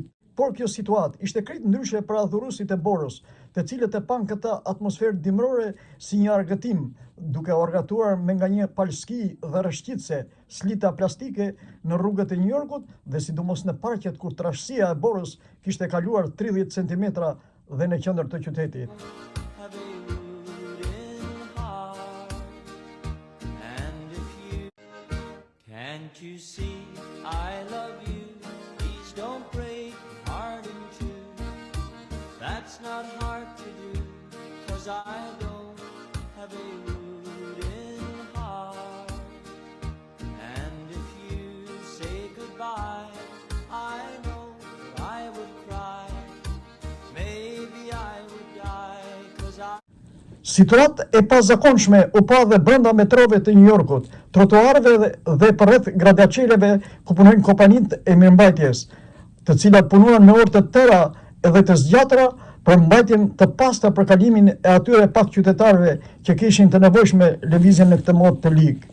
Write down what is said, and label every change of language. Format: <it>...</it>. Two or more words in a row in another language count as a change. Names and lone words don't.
<sq>Por kjo situatë ishte krejt ndryshe për adhuruesit e borës, të cilët e pan këtë atmosferë dimrore si një argëtim, duke u argëtuar me nga një palski dhe rreshqitse, slita plastike në rrugët e New Yorkut dhe sidomos në parqet kur trashësia e borës kishte kaluar 30 cm dhe në qendër të qytetit.</sq> <en>Can't you see I love you? Please don't break my heart in two. That's not hard to do, 'cause I don't have a wooden heart. And if you say goodbye, I know that I would cry. Maybe I would die, 'cause I...</en> <sq>Situatë e pazakonshme u pa dhe brenda metrove të New Yorkut, trotuarëve dhe përreth gradacieleve ku punojnë kompanitë e mirëmbajtjes, të cilat punuan me orë të tëra edhe të zgjatra për mbajtjen të pastër për kalimin e atyre pak qytetarëve që kishin të nevojshme lëvizjen në këtë modë të ligë.</sq>